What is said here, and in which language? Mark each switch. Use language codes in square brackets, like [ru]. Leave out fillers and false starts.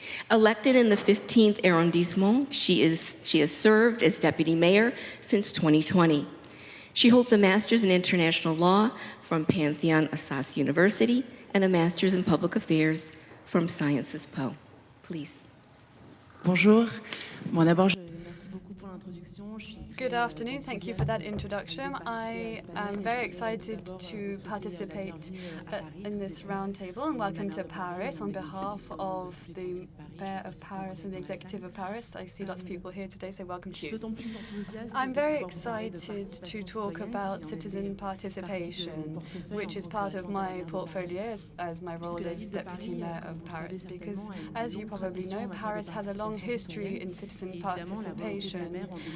[en] Elected in the 15th arrondissement, she has served as Deputy Mayor since 2020. She holds a master's in international law from Pantheon Assas University and a master's in public affairs from Sciences Po. please. [fr] Bonjour. Bon, d'abord, merci beaucoup pour l'introduction. [en] Good afternoon. Thank you for that introduction. I am very excited to participate in this roundtable, and welcome to Paris on behalf of the Mayor of Paris and the Executive of Paris. I see lots of people here today, so welcome to you. I'm very excited to talk about citizen participation, which is part of my portfolio as my role as Deputy Mayor of Paris, because as you probably know, Paris has a long history in citizen participation.